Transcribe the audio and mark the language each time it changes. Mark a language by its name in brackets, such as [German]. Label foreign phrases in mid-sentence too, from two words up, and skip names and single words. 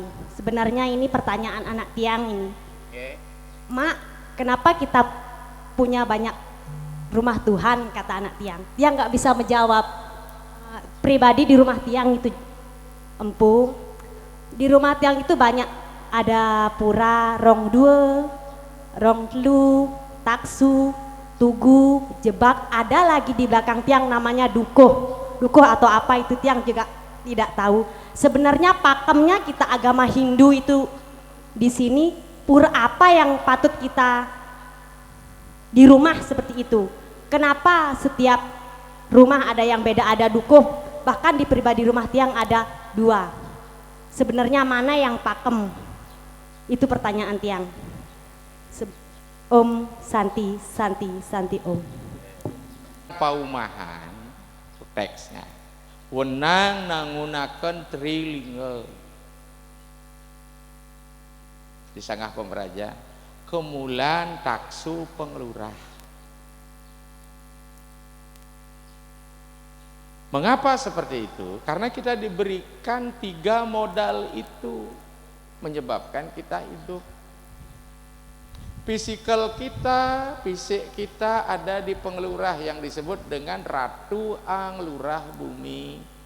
[Indonesian] Sebenarnya ini pertanyaan anak tiang ini. Mak, kenapa kita punya banyak rumah Tuhan, kata anak tiang. Tiang nggak bisa menjawab. Pribadi di rumah tiang itu empu. Di rumah tiang itu banyak, ada pura, rong dua, rong telu, taksu, tugu, jebak, ada lagi di belakang tiang namanya dukuh. Dukuh atau apa itu tiang juga tidak tahu. Sebenarnya pakemnya kita agama Hindu itu di sini pura apa yang patut kita di rumah seperti itu. Kenapa setiap rumah ada yang beda, ada dukuh, bahkan di pribadi rumah tiang ada 2. Sebenarnya mana yang pakem? Itu pertanyaan tiang. [Sanskrit] Om Santi Om. [Balinese] Paumahan teksnya wenang nangunaken trilinga di sanggah pemeraja kemulan taksu pengelurah. [Indonesian] Mengapa seperti itu? Karena kita diberikan 3 modal itu menyebabkan kita hidup. Fisik kita ada di pengelurah yang disebut dengan Ratu Anglurah Bumi.